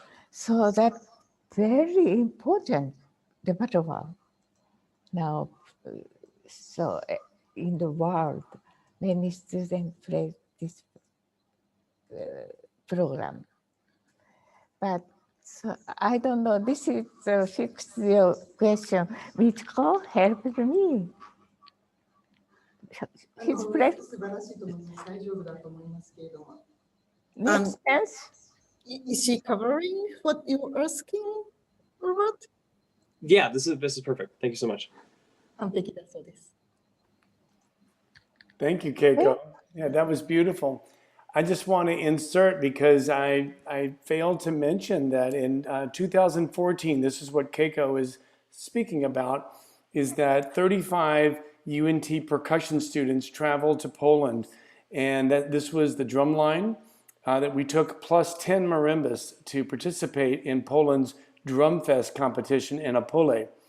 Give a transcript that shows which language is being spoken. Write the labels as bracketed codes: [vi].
[en] So that's very important repertoire now. So in the world, many students play this program. But so I don't know, this is a fixed question. Michiko helped me. His play [ja] 素晴らしいと思います。大丈夫だと思いますけれども。 [en] makes sense. Is she covering what you're asking, Robert? Yeah, this is perfect. Thank you so much. [ja] 完璧だそうです。 [en] Thank you, Keiko. Yeah, that was beautiful. I just want to insert because I failed to mention that in 2014, this is what Keiko is speaking about, is that 35 UNT percussion students traveled to Poland, and that this was the drum line that we took plus 10 marimbists to participate in Poland's Drum Fest competition in Opole.